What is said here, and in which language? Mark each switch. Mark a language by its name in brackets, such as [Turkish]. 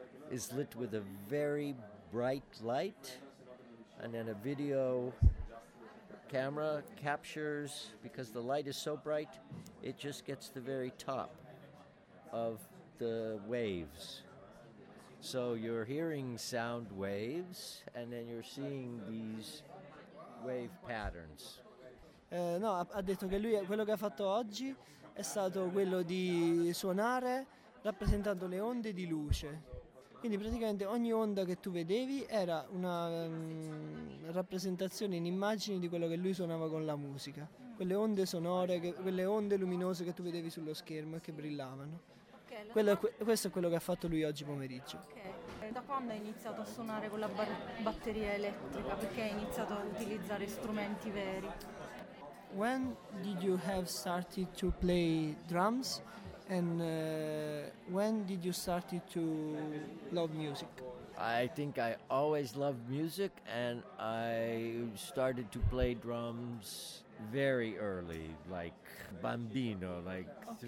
[English] is lit with a very bright light, and then a video camera captures, because the light is so bright, it just gets the very top of the waves. So you're hearing sound waves, and then you're seeing these wave patterns. [Italian] No, ha detto che lui, quello che ha fatto oggi è stato quello di suonare rappresentando le onde di luce. Quindi praticamente ogni onda che tu vedevi era una rappresentazione in immagini di quello che lui suonava con la musica. Quelle onde sonore, quelle onde luminose che tu vedevi sullo schermo e che brillavano. Okay, questo è quello che ha fatto lui oggi pomeriggio. Okay. Da quando hai iniziato a suonare con la batteria elettrica? Perché hai iniziato a utilizzare strumenti veri? [English] When did you have started to play drums? And when did you start to love music? I think I always loved music, and I started to play drums very early, like bambino, like okay.